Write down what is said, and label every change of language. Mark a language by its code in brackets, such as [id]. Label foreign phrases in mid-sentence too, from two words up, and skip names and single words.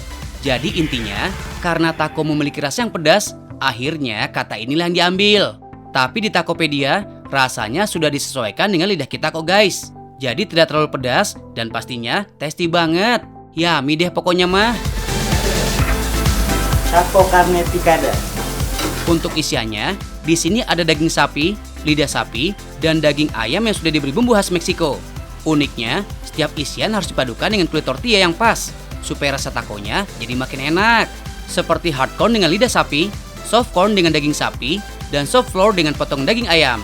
[id] Jadi intinya, karena taco memiliki rasa yang pedas, akhirnya kata inilah yang diambil. Tapi di Takopedia, rasanya sudah disesuaikan dengan lidah kita kok guys. Jadi tidak terlalu pedas dan pastinya tasty banget. Yummy deh pokoknya mah. [es] Taco carne picada. [id] Untuk isiannya, di sini ada daging sapi, lidah sapi, dan daging ayam yang sudah diberi bumbu khas Meksiko. Uniknya, setiap isian harus dipadukan dengan kulit tortilla yang pas, supaya rasa takonya jadi makin enak. Seperti [en] hard corn [id] dengan lidah sapi, [en] soft corn [id] dengan daging sapi, dan [en] soft flour [id] dengan potong daging ayam.